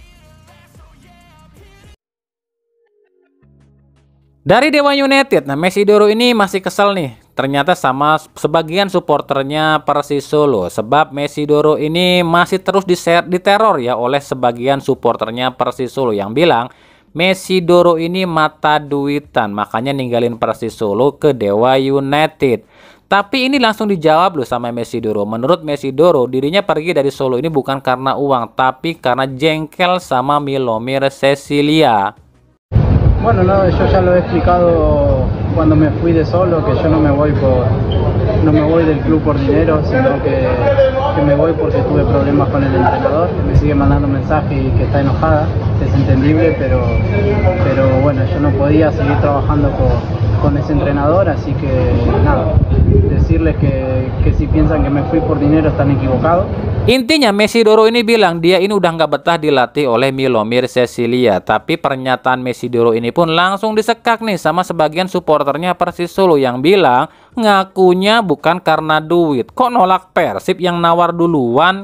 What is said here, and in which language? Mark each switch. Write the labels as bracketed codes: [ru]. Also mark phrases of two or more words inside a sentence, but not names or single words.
[id] Dari Dewa United, nah Mesidoro ini masih kesel nih ternyata sama sebagian supporternya Persis Solo, sebab Mesidoro ini masih terus diteror ya oleh sebagian supporternya Persis Solo yang bilang Mesidoro ini mata duitan, makanya ninggalin Persis Solo ke Dewa United. Tapi ini langsung dijawab loh sama Mesidoro. Menurut Mesidoro, dirinya pergi dari Solo ini bukan karena uang, tapi karena jengkel sama Milomir Cecilia. [es] Bueno, no, yo ya lo he explicado cuando me fui de Solo, que yo no me voy del club por dinero, sino que me voy porque tuve problemas con el entrenador, que me sigue mandando mensajes y que está enojada, es entendible, pero bueno, yo no podía seguir trabajando con ese entrenador, así que nada, decirles que si piensan que me fui por dinero están equivocados. [id] Intinya Mesidoro ini bilang dia ini udah nggak betah dilatih oleh Milomir Cecilia. Tapi pernyataan Mesidoro ini pun langsung disekak nih sama sebagian supporternya Persis Solo yang bilang ngakunya bukan karena duit. Kok nolak Persib yang nawar duluan?